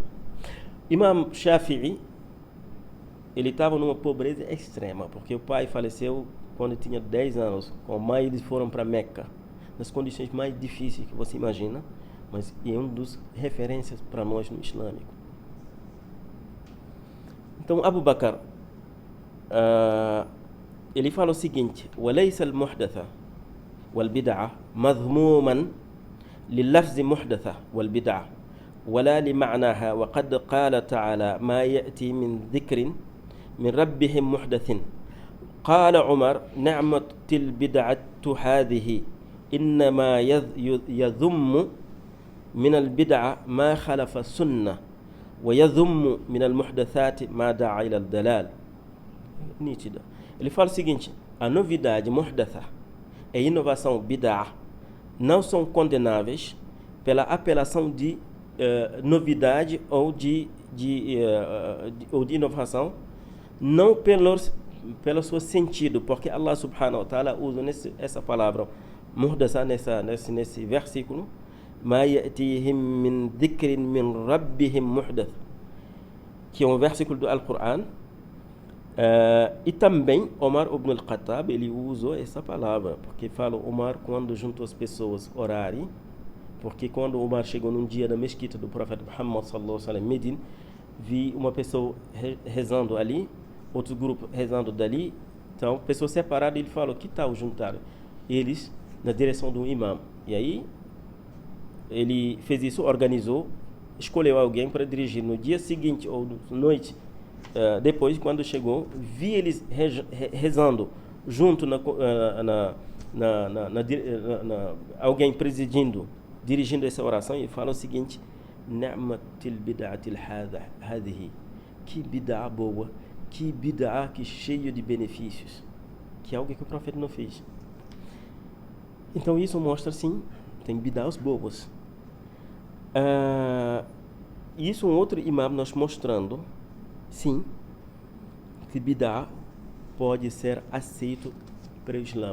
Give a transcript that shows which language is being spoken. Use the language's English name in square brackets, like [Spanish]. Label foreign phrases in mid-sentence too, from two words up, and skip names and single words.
[Portuguese] Imam Shafi'i, ele estava numa pobreza extrema, porque o pai faleceu quando tinha 10 anos. Com a mãe eles foram para Meca, nas condições mais difíceis que você imagina, mas é um dos referências para nós no islâmico. Então Abu Bakr, ele fala o seguinte: [Arabic] وَلَيْسَ الْمُحْدَثَ وَالْبِدْعَةِ مَذْمُومًا لِلَّفْزِ مُحْدَثَ وَالْبِدْعَةِ ولا لمعناها وقد قال تعالى ما يأتي من ذكر من ربهم محدث قال عمر نعمة البدعة هذه إنما يذم من البدعة ما خلف السنة ويذم من المحدثات ما دعا إلى الدلال. [Portuguese] Nítida. Ele fala o seguinte: a novidade muhdatha e inovação bid'ah não são condenáveis pela apelação de novidade ou de inovação, não pelo seu sentido, porque [Arabic] الله سبحانه وتعالى [Portuguese] usa essa palavra muhdatha nesse versículo, [Arabic] ما يأتيهم من ذكر من ربهم محدث, [Portuguese] que é um versículo do Alcorão. E também Omar ibn al-Khattab, ele usou essa palavra, porque fala Omar quando juntou as pessoas orarem, porque quando Omar chegou num dia na mesquita do profeta Muhammad [Arabic] صلى الله عليه وسلم, [Portuguese] Medina, vi uma pessoa rezando ali, outro grupo rezando dali, então pessoas separadas, ele falou: que tal juntar eles na direção do imam? E aí ele fez isso, organizou, escolheu alguém para dirigir. No dia seguinte ou noite depois, quando chegou, vi eles rezando junto alguém dirigindo essa oração, e fala o seguinte: [Arabic] نعمة البدعة هذه, [Portuguese] que bid'ah boa, que bid'ah que cheio de benefícios, que é algo que o profeta não fez. Então isso mostra, sim, tem bid'ahs boas. Isso um outro imam nós mostrando, sim, que bid'ah pode ser aceito pelo Islã.